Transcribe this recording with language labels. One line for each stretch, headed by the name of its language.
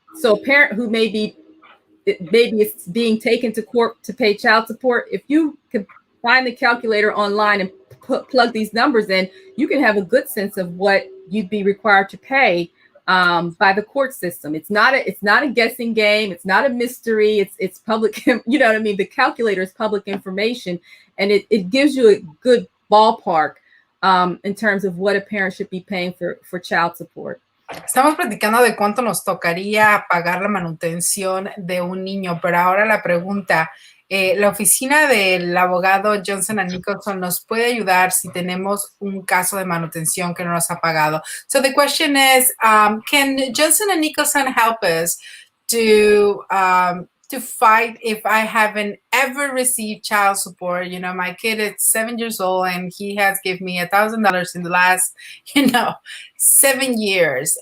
English: So a parent who maybe it's being taken to court to pay child support, if you can find the calculator online and plug these numbers in, you can have a good sense of what you'd be required to pay by the court system. It's not a guessing game. It's not a mystery. It's public. You know what I mean? The calculator is public information, and it gives you a good ballpark in terms of what a parent should be paying for child support.
Spanish: Estamos platicando de cuánto nos tocaría pagar la manutención de un niño, pero ahora la pregunta, la oficina del abogado Johnson & Nicholson nos puede ayudar si tenemos un caso de manutención que no nos ha pagado.
English: So the question is, can Johnson & Nicholson help us to fight if I haven't ever received child support? You know, my kid is 7 years old and he has given me $1,000 in the last, 7 years.